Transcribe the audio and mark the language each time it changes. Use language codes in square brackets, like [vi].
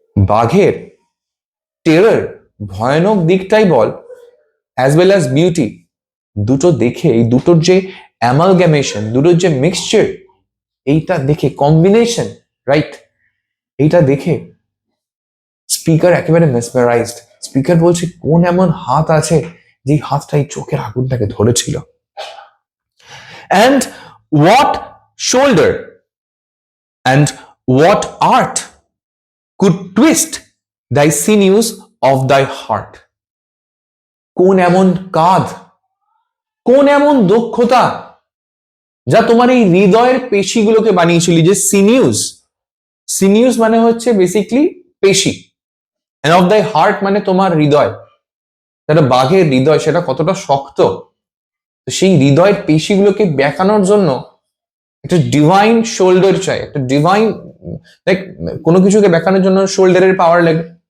[bn] বাঘের টেরার, ভয়ানক দিকটাই বল, অ্যাজ ওয়েল অ্যাজ বিউটি, দুটো দেখে, এই দুটোর যে অ্যামালগামেশন, দুটোর যে মিক্সচার, এইটা দেখে কম্বিনেশন, রাইট, এইটা দেখে স্পিকার একেবারে মেসমেরাইজড। স্পিকার বলছে কোন এমন হাত আছে যে হাতটা এই চোখের আগুনটাকে ধরেছিল। [en] And what shoulder and what art could twist thy sinews of thy heart? [bn] কোন এমন কাঁধ, কোন এমন দক্ষতা যা তোমার এই হৃদয়ের পেশিগুলোকে বানিয়েছিল। যে সিনিউস, সিনিউস মানে হচ্ছে বেসিকলি পেশি, [en] and of thy heart [bn] মানে তোমার হৃদয়। সেটা বাঘের হৃদয়, সেটা কতটা শক্ত, সেই হৃদয়ের পেশিগুলোকে বেঁকানোর জন্য একটা ডিভাইন শোল্ডার চাই, একটা ডিভাইন, লাইক কোনো কিছুকে বেঁকানোর জন্য শোল্ডারের পাওয়ার লাগে।